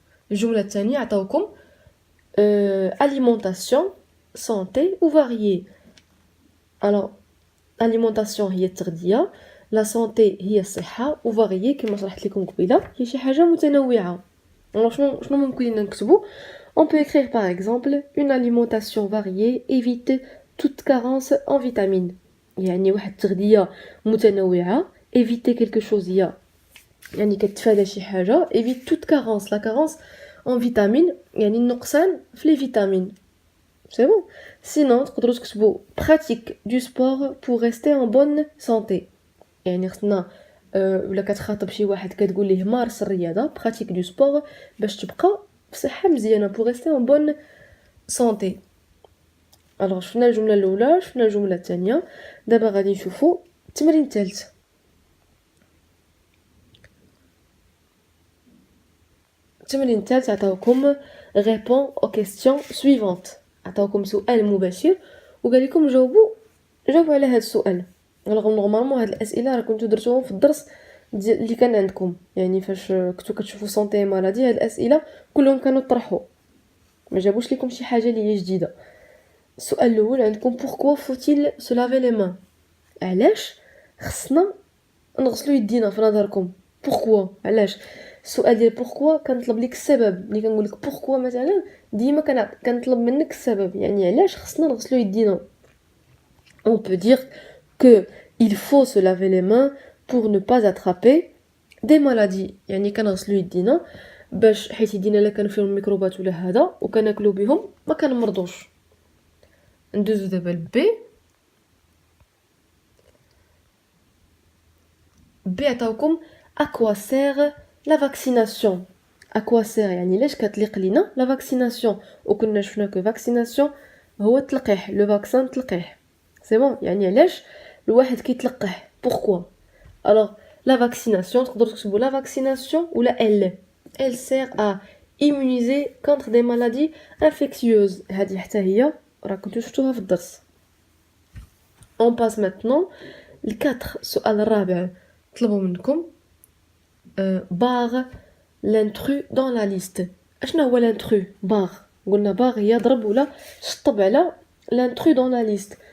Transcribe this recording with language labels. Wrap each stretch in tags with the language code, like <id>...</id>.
<ar>الجمله الثانيه عطاوكم</ar> <fr>alimentation santé ou variée.</fr> <ar>alors alimentation هي التغذيه لا سونتي هي الصحه وفاريي كما شرحت لكم قبيله هي شي حاجه متنوعه. شنو ممكن نكتبوا.</ar> <fr>on peut écrire par exemple une alimentation variée évite toute carence en vitamines</fr> <ar>يعني واحد التغذيه متنوعه</ar> <fr>éviter quelque chose</fr> <ar>هي يعني كتفادى شي حاجه</ar> <fr>évite toute carence la carence en vitamines</fr> <ar>يعني النقصان في لي فيتامين</ar> <fr>c'est bon. sinon</fr> <ar>تقدروا تكتبوا</ar> <fr>pratique du sport pour rester en bonne santé</fr> <ar>يعني خصنا ولا كتخاطب شي واحد كتقول ليه مارس الرياضه</ar> <fr>pratique du sport</fr> <ar>باش تبقى بصحه مزيانه</ar> <fr>pour rester en bonne santé.</fr> <ar>alors شفنا الجمله الاولى شفنا الجمله الثانيه. دابا غادي نشوفوا التمرين الثالث. التمرين الثالث عطاوكم</ar> <fr>répond aux questions suivantes.</fr> <ar>عطاوكم سؤال مباشر وقال لكم جاوبوا على هذا السؤال. الوغ نورمالمون هاد الاسئله راه كنتو درتوهم في الدرس اللي كان عندكم يعني فاش كنتو كتشوفوا سونتي مالادي هاد الاسئله كلهم كانوا طرحوا ما جابوش لكم شي حاجه اللي هي جديده. السؤال الاول عندكم</ar> <fr>pourquoi faut-il se laver les mains</fr> <ar>علاش خصنا نغسلوا يدينا في نظركم pourquoi علاش. السؤال ديال pourquoi كنطلب لك السبب. ملي كنقول لك pourquoi مثلا ديما كنطلب منك السبب يعني علاش خصنا نغسلوا يدينا.</ar> <fr>on peut dire que il faut se laver les mains pour ne pas attraper des maladies</fr> <ar>يعني كنغسلوا يدينا باش حيت يدينا الا كانوا فيهم الميكروبات ولا هذا وكناكلوا بهم ما كنمرضوش. ندوزو دابا لبي. عطاوكم</ar> <fr>à quoi sert la vaccination. à quoi sert</fr> <ar>يعني علاش كتليق لينا لا فاكسيناسيون وكنا شفنا كو فاكسيناسيون هو التلقيح لو فاكسان تلقيح سي بون يعني علاش الواحد كيتلقح pourquoi.</ar> <fr>alors la vaccination</fr> <ar>تقدروا تكتبوا</ar> <fr>la vaccination ولا elle sert à immuniser contre des maladies infectieuses.</fr> <ar>هذه حتى هي راه كنتو شفتوها في الدرس.</ar> <fr>on passe maintenant ل4.</fr> <ar>السؤال الرابع طلبوا منكم باغ</ar> <fr>l'intrus dans la liste.</fr> <ar>اشنا هو l'intrus باغ؟ قلنا باغ هي ضرب ولا شطب على</ar> <fr>l'intrus dans la liste.</fr>